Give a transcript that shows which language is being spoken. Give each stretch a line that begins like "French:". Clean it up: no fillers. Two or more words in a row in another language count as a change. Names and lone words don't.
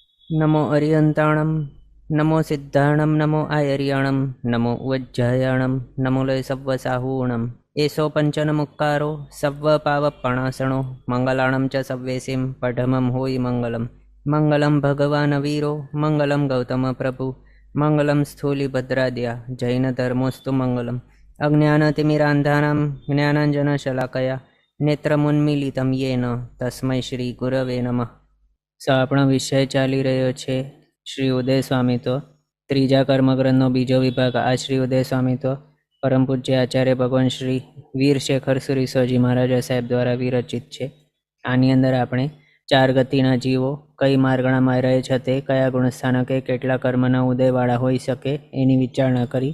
Prakrit languages: नमो अरियंताणं नमो सिद्धाणं नमो आयर्याणं नमो वज्जायाणं नमो लय सव्वसाहूणम् एषो पंचनमुक्कारो सव्वपावपणासणो मंगलाणं च सव्वेसिं पठमं होयि
Sanskrit: मंगलम् मंगलं भगवान् वीरो मंगलं गौतम प्रभु मंगलं स्थूलिभद्राद्या जैनधर्मोऽस्तु मंगलम् अज्ञानतिमिरान्धानां ज्ञानाञ्जनशलाकया नेत्रमुन्मीलितं येन तस्मै श्रीगुरवे नमः।
Gujarati: આપણો વિષય ચાલી રહ્યો છે શ્રી ઉદય સ્વામીત્વ, ત્રીજા કર્મગ્રંથનો બીજો વિભાગ। આ શ્રી ઉદય સ્વામીત્વ પરમ પૂજ્ય આચાર્ય ભગવાન શ્રી વીરશેખર સુરીશ્વરજી મહારાજા સાહેબ દ્વારા વિરચિત છે। આની અંદર આપણે 4 ગતિના જીવો કઈ માર્ગણામાં રહે છે, તે કયા ગુણસ્થાનકે કેટલા કર્મના ઉદયવાળા હોઈ શકે એની વિચારણા કરી।